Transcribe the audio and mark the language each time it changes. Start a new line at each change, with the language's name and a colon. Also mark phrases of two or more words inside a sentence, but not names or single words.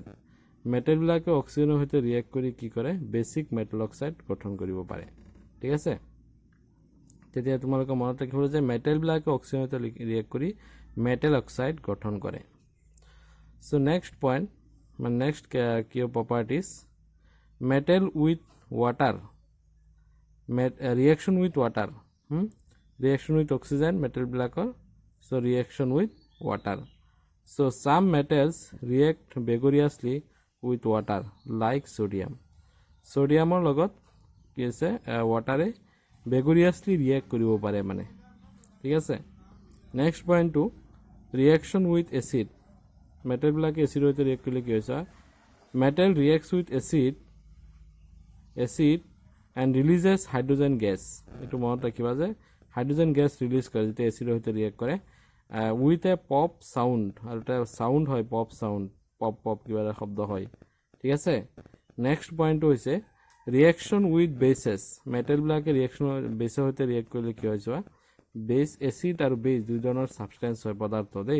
Assamese: মেটেলবিলাকে অক্সিজেনৰ সৈতে ৰিয়েক্ট কৰি কি কৰে,
English: basic metal oxide
Assamese: গঠন কৰিব পাৰে, ঠিক আছে। তেতিয়া তোমালোকে মনত ৰাখিব যে মেটেলবিলাকে অক্সিজেনৰ সৈতে ৰিয়েক্ট কৰি
English: metal oxide
Assamese: গঠন কৰে।
English: so next point
Assamese: মানে নেক্সট কি প্ৰপাৰ্টিজ,
English: metal with water, reaction with water, reaction with oxygen metal blacker, so reaction with water. So some metals react vigorously with water like sodium.
Assamese: Sodiumৰ লগত কি আছে,
English: water vigorously react
Assamese: কৰিব পাৰে মানে, ঠিক আছে।
English: next pointটো reaction with acid,
Assamese: metal বিলাকে এচিডৰ সৈতে ৰিয়েক্ট কৰিলে কি হৈছে,
English: metal reacts with acid and releases hydrogen gas.
Assamese: এইটো মনত ৰাখিবা যে
English: hydrogen gas
Assamese: ৰিলিজ কৰে যেতিয়া এচিডৰ সৈতে ৰিয়েক্ট কৰে
English: with a pop sound,
Assamese: আৰু এটা সাউণ্ড হয়
English: pop sound,
Assamese: পপ কিবা এটা শব্দ হয়, ঠিক আছে।
English: next pointটো
Assamese: হৈছে
English: reaction with bases,
Assamese: মেটেলবিলাকে বেছৰ সৈতে ৰিয়েক্ট কৰিলে কি হয় চোৱা, বেছ এচিড আৰু বেছ দুই ধৰণৰ ছাবষ্টেঞ্চ হয় পদাৰ্থ দেই।